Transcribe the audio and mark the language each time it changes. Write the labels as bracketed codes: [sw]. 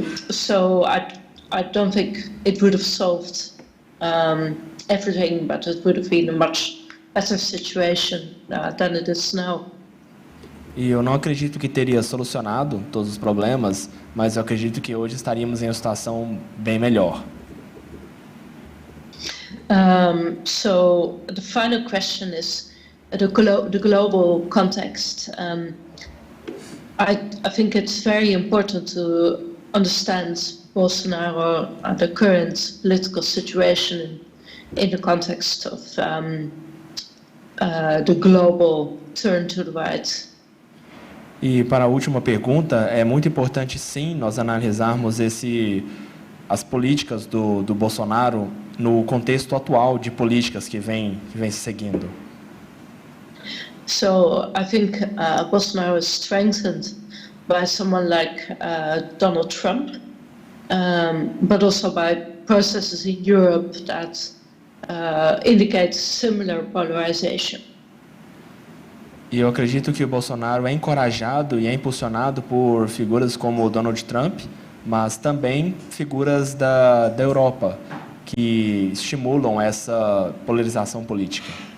[en] So I don't think it would have solved everything, but it would have been a much better situation than it is now. [pt] E eu não acredito que teria solucionado todos os problemas, mas eu acredito que hoje estaríamos em uma situação bem melhor. [en] So the final question is the global context. I think it's very important to understand Bolsonaro and the current political situation in the context of the global turn to the right. [pt] E para a última pergunta, é muito importante sim nós analisarmos as políticas do Bolsonaro no contexto atual de políticas que vem se seguindo. [en] So I think Bolsonaro is strengthened by someone like Donald Trump, but also by processes in Europe that indicate similar polarization. [pt] E eu acredito que o Bolsonaro é encorajado e é impulsionado por figuras como o Donald Trump, mas também figuras da Europa, que estimulam essa polarização política.